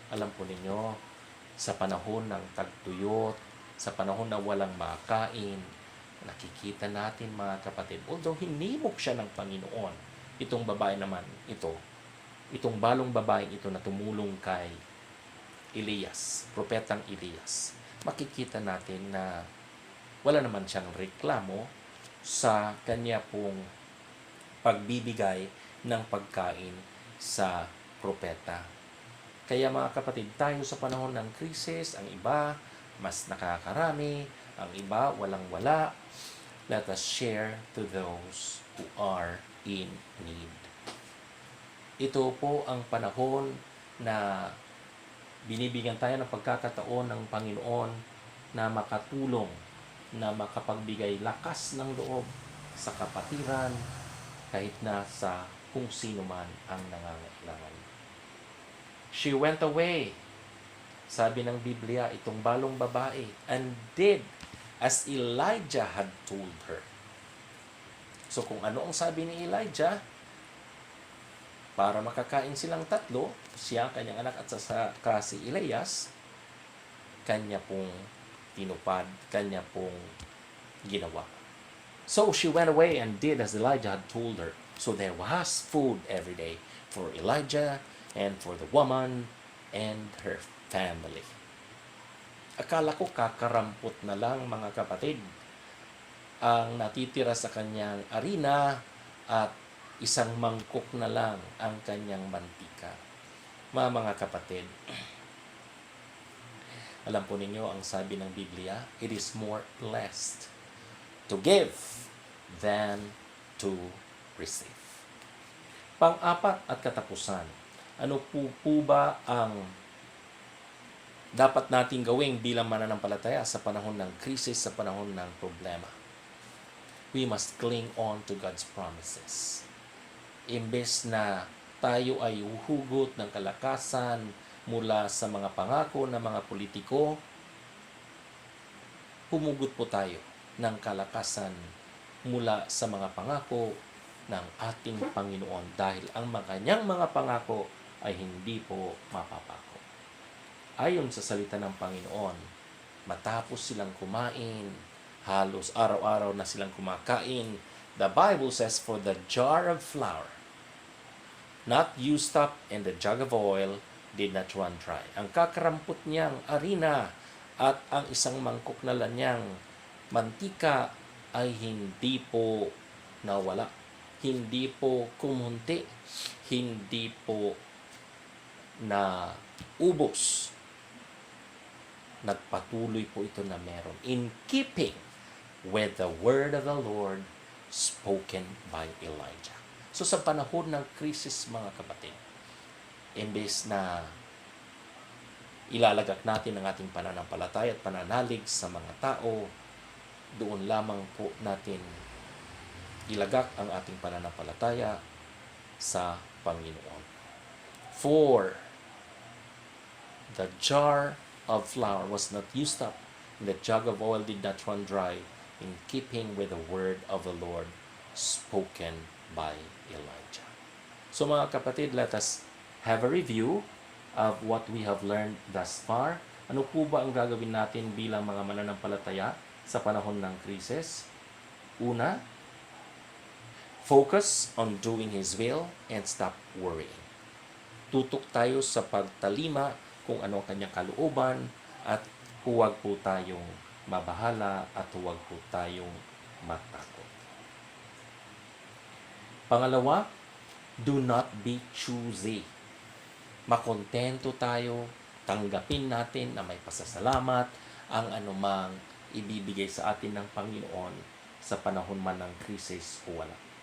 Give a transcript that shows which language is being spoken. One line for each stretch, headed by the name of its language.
Filipino: Alam po ninyo, sa panahon ng tagtuyot, sa panahon na walang makain, nakikita natin mga kapatid, although hinimok siya ng Panginoon, itong babae naman itong balong babaeng ito na tumulong kay Elias, propetang Elias, makikita natin na wala naman siyang reklamo sa kanya pong pagbibigay ng pagkain sa propeta. Kaya mga kapatid, tayo sa panahon ng krisis, ang iba mas nakakarami, ang iba walang-wala.
English: Let us share to those who are in need.
Filipino: Ito po ang panahon na binibigyan tayo ng pagkakataon ng Panginoon na makatulong, na makapagbigay lakas ng loob sa kapatiran, kahit na sa kung sino man ang nangangailangan.
English: She went away,
Filipino: sabi ng Biblia, itong balong babae,
English: and did as Elijah had told her.
Filipino: So kung ano ang sabi ni Elijah, para makakain silang tatlo, siya, kanyang anak at saka si Elias, kanya pong tinupad, kanya pong ginawa.
English: So she went away and did as Elijah had told her. So there was food every day for Elijah and for the woman and her family.
Filipino: Akala ko kakarampot na lang mga kapatid ang natitira sa kanyang arena at isang mangkok na lang ang kanyang mantika. Mga kapatid, alam po ninyo ang sabi ng Biblia,
English: it is more blessed to give than to receive.
Filipino: Pang-apat at katapusan, ano po ba ang dapat nating gawin bilang mananampalataya sa panahon ng krisis, sa panahon ng problema?
English: We must cling on to God's promises.
Filipino: Imbes na tayo ay uhugot ng kalakasan mula sa mga pangako ng mga politiko, humugot po tayo ng kalakasan mula sa mga pangako ng ating Panginoon dahil ang kanyang mga pangako ay hindi po mapapako. Ayon sa salita ng Panginoon, matapos silang kumain, halos araw-araw na silang kumakain,
English: the Bible says, for the jar of flour, not used up, and the jug of oil did not run dry.
Filipino: Ang kakarampot niyang arina at ang isang mangkok na lanyang mantika ay hindi po nawala. Hindi po kumunti. Hindi po na ubos. Nagpatuloy po ito na meron.
English: In keeping with the word of the Lord spoken by Elijah.
Filipino: So sa panahon ng krisis, mga kapatid, imbes na ilalagak natin ang ating pananampalataya at pananalig sa mga tao, doon lamang po natin ilagak ang ating pananampalataya sa Panginoon.
English: For the jar of flour was not used up, and the jug of oil did not run dry, in keeping with the word of the Lord spoken by Elijah. So
Filipino: mga kapatid,
English: let us have a review of what we have learned thus far.
Filipino: Ano po ba ang gagawin natin bilang mga mananampalataya sa panahon ng krisis?
English: Una, focus on doing His will and stop worrying.
Filipino: Tutok tayo sa pagtalima kung ano ang kanyang kalooban at huwag po tayong mabahala at huwag po tayong matakot. Pangalawa,
English: do not be choosy.
Filipino: Makontento tayo, tanggapin natin na may pasasalamat ang anumang ibibigay sa atin ng Panginoon sa panahon man ng krisis o wala.